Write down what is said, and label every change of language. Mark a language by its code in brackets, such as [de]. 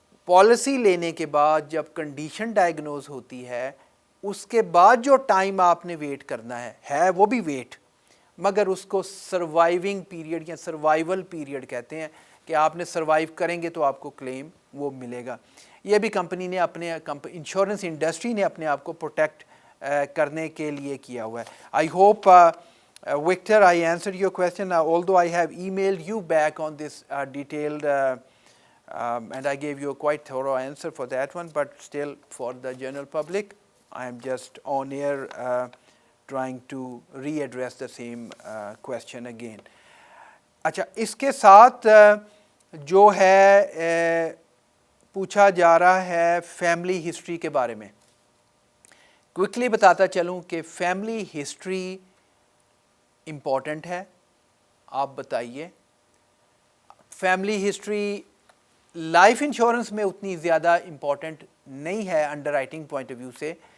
[ur] Policy لینے کے بعد جب کنڈیشن ڈائگنوز ہوتی ہے اس کے بعد جو ٹائم آپ نے ویٹ کرنا ہے وہ بھی ویٹ، مگر اس کو سروائیونگ پیریڈ یا سروائیول پیریڈ کہتے ہیں کہ آپ نے سروائیو کریں گے تو آپ کو کلیم وہ ملے گا. یہ بھی کمپنی نے اپنے انشورنس انڈسٹری نے اپنے آپ کو پروٹیکٹ کرنے کے لیے کیا ہوا ہے. [en] I hope Victor, I answered your question, although I have emailed you back on this detailed and I gave you a quite thorough answer for that one, but still for the general public, I am just on air trying to readdress the same question again. [ur] اچھا، اس کے ساتھ جو ہے پوچھا جا رہا ہے family history کے بارے میں. کوئکلی بتاتا چلوں کہ فیملی ہسٹری امپورٹنٹ ہے. آپ بتائیے فیملی ہسٹری لائف انشورنس میں اتنی زیادہ امپورٹنٹ نہیں ہے under writing point of view سے.